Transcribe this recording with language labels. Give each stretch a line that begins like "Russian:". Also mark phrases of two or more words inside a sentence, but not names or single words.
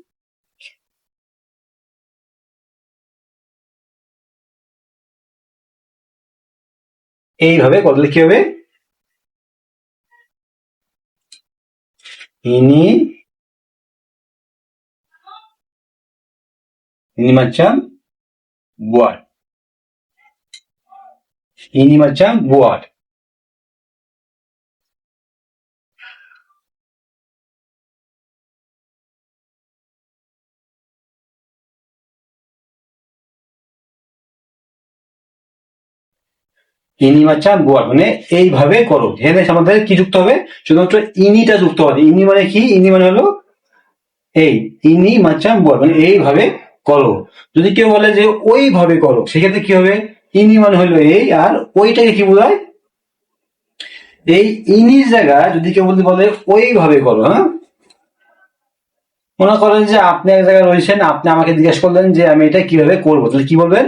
Bangla: এইভাবে করলে কি হবে?
Malay: ini ini macam buat, ini macam buat. ini macam buat
Bangla: মানে এইভাবে করো। এখানে আমাদের কি যুক্ত হবে? শুধুমাত্র ইনিটা যুক্ত হবে। ইনি মানে কি? ইনি মানে হলো এই,
Malay: ini macam buat
Bangla: মানে এইভাবে করো। যদি কেউ বলে যে ওইভাবে করো, সেক্ষেত্রে কি হবে? ইনি মানে হলো এই, আর ওইটাকে কি বোঝায়? এই ইনির জায়গায় যদি কেউ বলতে বলে ওইভাবে করো, হ্যাঁ, মনে করেন যে আপনি এক জায়গায় রয়েছেন, আপনি আমাকে জিজ্ঞেস করলেন যে আমি এটা কিভাবে করবো, তাহলে কি বলবেন?